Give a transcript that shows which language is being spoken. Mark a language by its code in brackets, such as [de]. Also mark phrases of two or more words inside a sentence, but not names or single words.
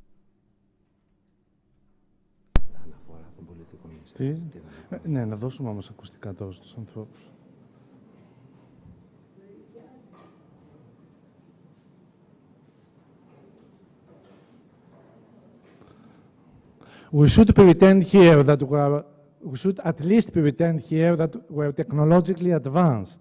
[el] Ναι, να δώσουμε όμως ακουστικά τώρα στους ανθρώπους. [en] We should pretend here that we should at least pretend here that we're technologically advanced.